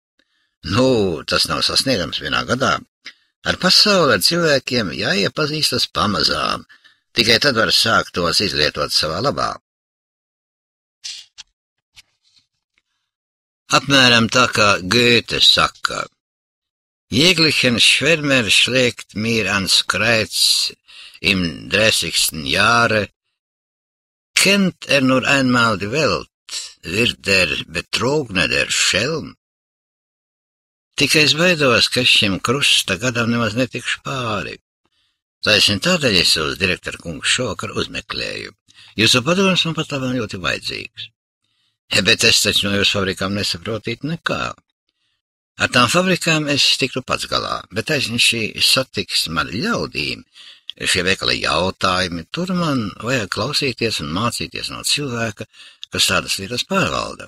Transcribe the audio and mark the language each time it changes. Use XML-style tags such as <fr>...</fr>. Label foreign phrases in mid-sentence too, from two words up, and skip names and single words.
<lv>Tas nav sasniedzams vienā gadā. Ar pasauli, ar cilvēkiem jāiepazīstas pamazām, tikai tad var sākt tos izlietot savā labā. Apmēram tā kā Goethe saka,</lv> <de>jeglichen Schwärmer schlägt mir ans Kreuz im 30. Jahre, kennt nur einmal die Welt, wird der Betrogene der Schelm.</de> <lv>Tikai es baidos, ka šim krusta gadam nemaz netikšu pāri. Taisn tādēļ es uz direktora kungu šovakar uzmeklēju. Jūsu padoms man pat labam ļoti vajadzīgs. Bet es taču no jūsu fabrikām nesaprotītu nekā. Ar tām fabrikām es tiktu pats galā, bet aizņem šī satiksme ar ļaudīm, šie veikali jautājumi, tur man vajag klausīties un mācīties no cilvēka, kas tādas lietas pārvalda.</lv>